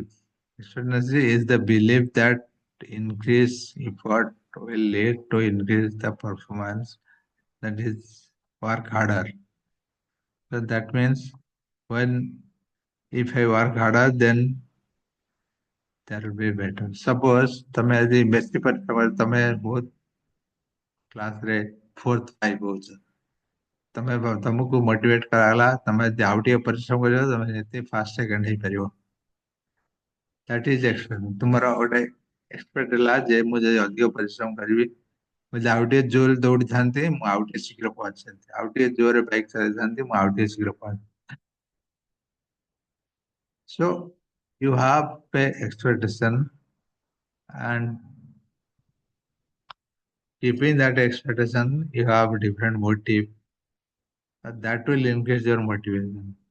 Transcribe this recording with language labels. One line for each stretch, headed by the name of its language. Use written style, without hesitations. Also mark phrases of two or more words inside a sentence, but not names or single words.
English: Expectancy is the belief that increased effort will lead to increase the performance, that is work harder. So that means when if I work harder, then there will be better.
Odia: Suppose ତମେ ଆଜି ବେଶୀ ପରିଶ୍ରମ କର, ତମେ ବହୁତ କ୍ଲାସରେ
English: fourth five
Odia: ହଉଛ, ତମକୁ ମୋଟିଭେଟ କରାଗଲା ତମେ ଯଦି ଆଉ ଟିକେ ପରିଶ୍ରମ କରିବ ତମେ ଯେତେ
English: first second
Odia: ହେଇପାରିବ.
English: That is expect.
Odia: ତୁମର ଗୋଟେ ଏକ୍ସପେକ୍ଟ ହେଲା ଯେ ମୁଁ ଯଦି ଅଧିକ ପରିଶ୍ରମ କରିବି, ମୁଁ ଯଦି ଆଉ ଟିକେ ଜୋରରେ ଦୌଡ଼ିଥାନ୍ତି ମୁଁ ଆଉ ଟିକେ ଶୀଘ୍ର ପହଞ୍ଚିଥାନ୍ତି, ଆଉ ଟିକେ ଜୋରରେ ବାଇକ୍ ଚଲାଇଥାନ୍ତି ମୁଁ ଆଉ ଟିକେ ଶୀଘ୍ର ପହଞ୍ଚି.
English: So you have a expectation and keeping that expectation, you have different motive. That will increase your motivation.